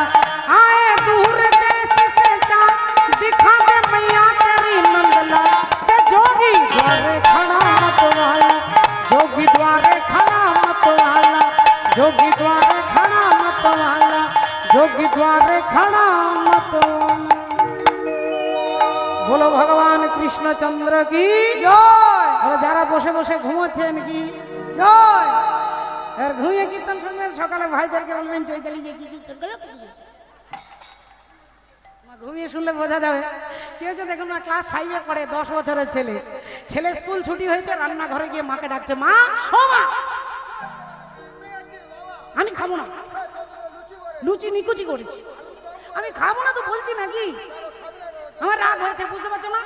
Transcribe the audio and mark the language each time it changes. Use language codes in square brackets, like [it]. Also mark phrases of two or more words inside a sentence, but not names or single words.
[hi] आए दूर देश से चाँद दिखा दे मैया तेरी नंदला, के जोगी द्वारे खड़ा मतवाला, जोगी द्वारे खड़ा मतवाला, जोगी द्वारे खड़ा मतवाला, जोगी द्वारे खड़ा मतवाला। बोलो भगवान कृष्णचंद्र की जय। [bn] যারা বসে বসে ঘুমাচ্ছেন কি জয়, আর ঘুমিয়ে কীর্তন শুনবেন, সকালে ভাইদেরকে বলবেন চৈতালি যে কি কীর্তন করলো। ঘুমিয়ে শুনলে বোঝা যাবে। কি হয়েছে দেখুন না, ক্লাস 5-এ পড়ে, 10 বছরের ছেলে। ছেলে স্কুল ছুটি হয়েছে, রান্নাঘরে গিয়ে মাকে ডাকছে, মা ও মা, আমি খাবো না, লুচি নিকুচি করেছি, আমি খাবো না তো বলছি নাকি, আমার রাগ হয়েছে, বুঝতে পারছো না?